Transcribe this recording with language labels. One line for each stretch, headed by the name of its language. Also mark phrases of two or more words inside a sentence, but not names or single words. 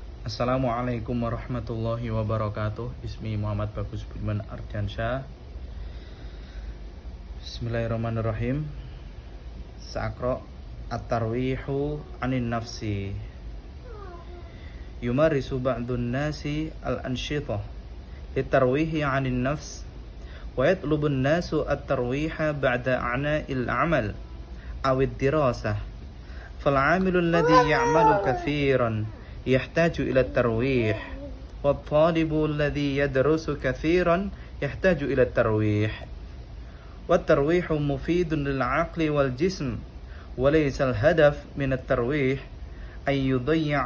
Arabic: السلام عليكم ورحمة الله وبركاته. Ismi Muhammad Bagus Budiman Ardiansyah. Bismillahirrahmanirrahim. سأقرأ الترويح عن النفس. يمارس بعض الناس الأنشطة لترويح عن النفس ويطلب الناس الترويح بعد عناء العمل أو الدراسة. فالعامل الذي يعمل كثيرا يحتاج إلى الترويح والطالب الذي يدرس كثيرا يحتاج إلى الترويح والترويح مفيد للعقل والجسم وليس الهدف من الترويح أن يضيع